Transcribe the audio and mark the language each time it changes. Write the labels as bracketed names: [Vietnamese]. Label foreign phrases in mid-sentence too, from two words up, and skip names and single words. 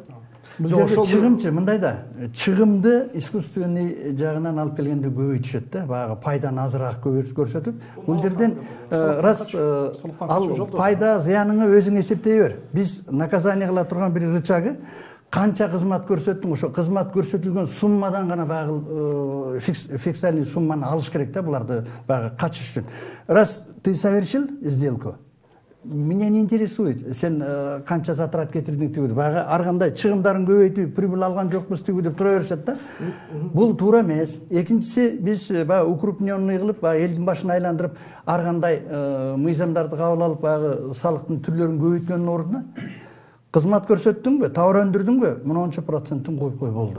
[Kyrgyz] Бул жерде чыгымчы мындай да, чыгымды искусственный жагынан алып келгенде көбөйтүшөт да, баягы пайданы азыраак көрсөтүп, бул жерден раз ал пайда зыяныңы өзүң эсептей бер. Биз наказание кыла турган бир рычагы канча кызмат көрсөттүң, ошо кызмат көрсөтүлгөн суммадан гана баягы фиксальный сумманы алыш керек да, буларды баягы качыш үчүн. [Russian] Раз ты совершил сделку, меня не интересует, [Kyrgyz] сен канча затрат кетирдиң тигүү, баягы ар кандай чыгымдарын көбөйтүп, прибыль алган жокпуз тигүү деп тура беришет да. Бул туура эмес. Экинчиси, биз баягы укрупненный кылып, баягы элдин башын айландырып, ар кандай мыйзамдарды кабыл алып, баягы салыктын түрлөрүн көбөйткөндүн ордуна кызмат көрсөттүңбү, товар өндүрдүңбү, мынанча процентин коюп кой болду.